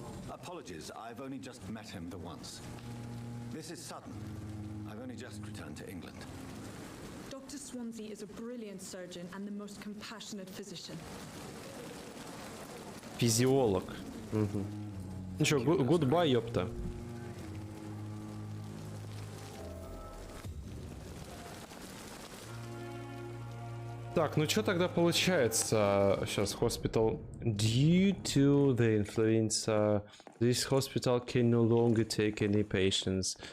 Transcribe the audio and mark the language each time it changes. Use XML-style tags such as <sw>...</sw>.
<en>Apologies, I've only just met him the once. This is sudden. I've only just returned to England. Dr. Swansea is a brilliant surgeon and the most compassionate physician.</en> <ru>Физиолог. Угу. Ну чё, goodbye, ёпта. Так, ну что тогда получается? Сейчас, hospital.</ru> <en>Due to the influenza, this hospital can no longer take any patients.</en>